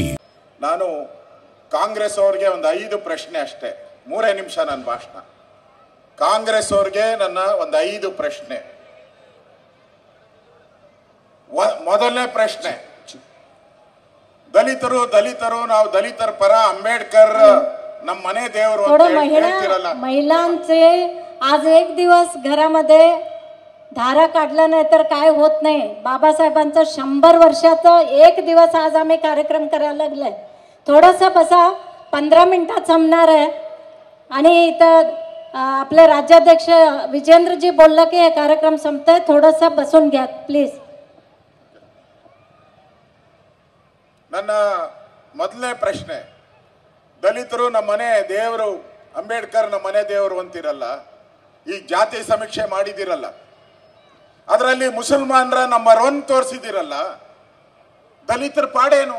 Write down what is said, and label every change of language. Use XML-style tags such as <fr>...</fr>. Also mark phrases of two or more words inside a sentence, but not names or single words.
<kn>ನಾನು ಕಾಂಗ್ರೆಸ್ ಅವರಿಗೆ ಒಂದು 5 ಪ್ರಶ್ನೆ ಅಷ್ಟೇ, 3 ನಿಮಿಷ ನನ್ನ ಭಾಷಣ. ಕಾಂಗ್ರೆಸ್ ಅವರಿಗೆ ನನ್ನ ಒಂದು 5 ಪ್ರಶ್ನೆ. ಮೊದಲನೇ ಪ್ರಶ್ನೆ, ದಲಿತರು ನಾವು ದಲಿತರ ಪರ ಅಂಬೇಡ್ಕರ್ ನಮ್ಮ ಮನೆ ದೇವರ</kn> <mr>महिलांचे आज एक दिवस घरामध्ये धारा काढला नाही तर काय होत नाही. बाबासाहेबांचं 100 वर्षाचं एक दिवस आज आम्ही कार्यक्रम करायला लागलाय. थोडंसं बसा, 15 मिनिटात संपणार आहे. आणि इथं आपले राज्याध्यक्ष विजेंद्रजी बोललं की हे कार्यक्रम संपतोय, थोडंसं बसून घ्या प्लीज.</mr> <kn>ನನ್ನ ಮೊದಲನೇ ಪ್ರಶ್ನೆ, ದಲಿತರು ನಮ್ಮ ಮನೆ ದೇವರು, ಅಂಬೇಡ್ಕರ್ ನಮ್ಮ ಮನೆ ದೇವರು ಅಂತಿರಲ್ಲ, ಈ ಜಾತಿ ಸಮೀಕ್ಷೆ ಮಾಡಿದಿರಲ್ಲ, ಅದರಲ್ಲಿ ಮುಸಲ್ಮಾನರ ನಂಬರ್ 1 ತೋರಿಸಿದಿರಲ್ಲ, ದಲಿತರ ಪಾಡೇನು?</kn>